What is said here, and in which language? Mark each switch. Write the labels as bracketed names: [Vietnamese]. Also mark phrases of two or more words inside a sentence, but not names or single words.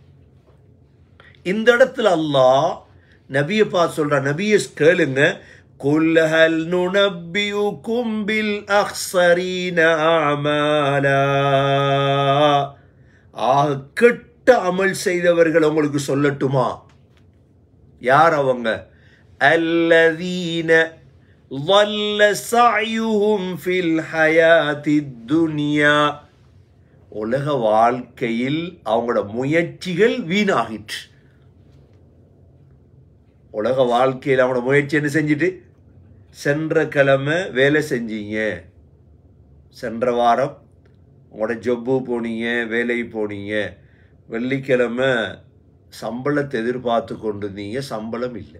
[Tamil] இந்த இடத்துல அல்லாஹ் நபியை பார்த்து சொல்ற, நபியை கேளுங்க, [Arabic] قل هل ننبئكم بالأخسرين أعمالا, [Tamil] கெட்ட அமல் செய்தவர்கள் உங்களுக்கு சொல்லட்டுமா? யார் அவங்க? [Arabic] அல்லதீன ضل سعيهم في الحياة الدنيا, [Tamil] உலக வாழ்க்கையில் அவங்களோட முயற்சிகள் வீணாகிற்று. உலக வாழ்க்கையில் அவங்களோட முயற்சி என்ன செஞ்சுட்டு? சென்ற கிழமை வேலை செஞ்சீங்க, சென்ற வாரம் உங்களோட ஜொப்பு போனீங்க, வேலை போனீங்க, வெள்ளிக்கிழமை சம்பளத்தை எதிர்பார்த்து கொண்டிருந்தீங்க, சம்பளம் இல்லை.